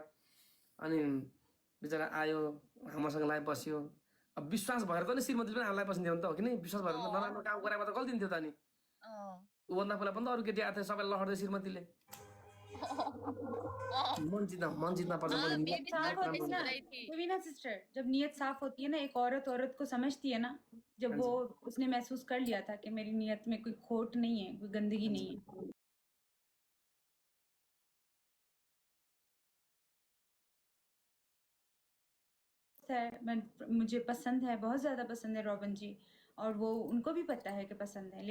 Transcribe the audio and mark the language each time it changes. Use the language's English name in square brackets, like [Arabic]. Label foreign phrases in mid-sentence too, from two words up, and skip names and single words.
[Nepali] अनि बिचरा आयो हामीसँग लाइभ बस्यो। अब विश्वास भएर त नि श्रीमती पनि हामीलाई बस्ने हो नि त, हो कि नि? विश्वास भएर त नराम्रो काम गराएको त गल्ती थियो त। अनि ऊभन्दा पहिला पनि त अरू केटी आएको थियो, सबैलाई लहर्दै श्रीमतीले मन जित्न पर्छ। [Hindi] सिस्टर, जब नियत साफ होती है ना, एक औरत को समझती है ना, जब वो उसने महसूस कर लिया था कि मेरी नियत में कोई खोट नहीं है, कोई गंदगी नहीं है। मुझे पसंद है, बहुत ज्यादा पसंद है रॉबिन जी, और वो उनको भी पता है कि पसंद है।